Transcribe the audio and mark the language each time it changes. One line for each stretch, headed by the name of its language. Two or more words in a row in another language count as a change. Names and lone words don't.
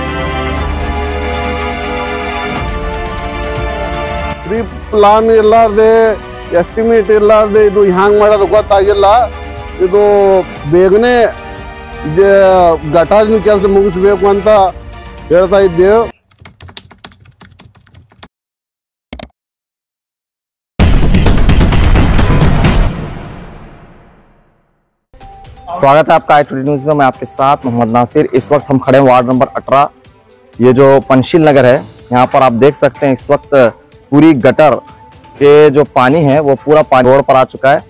English: pre plan
Kannada: ಇರ್ಲಾರ್ದೆ, ಎಸ್ಟಿಮೇಟ್ ಇರ್ಲಾರ್ದೆ ಇದು ಹ್ಯಾಂಗ್ ಮಾಡೋದು ಗೊತ್ತಾಗಿಲ್ಲ. ಇದು ಬೇಗನೆ ಗಟಾರಿನ ಕೆಲಸ ಮುಗಿಸ್ಬೇಕು ಅಂತ ಹೇಳ್ತಾ ಇದ್ದೇವೆ.
Hindi: स्वागत है आपका आई टुडे न्यूज में। मैं आपके साथ मोहम्मद नासिर। इस वक्त हम खड़े हैं वार्ड नंबर 18। ये जो पंचशील नगर है, यहाँ पर आप देख सकते हैं इस वक्त पूरी गटर के जो पानी है वो पूरा पानी रोड पर आ चुका है।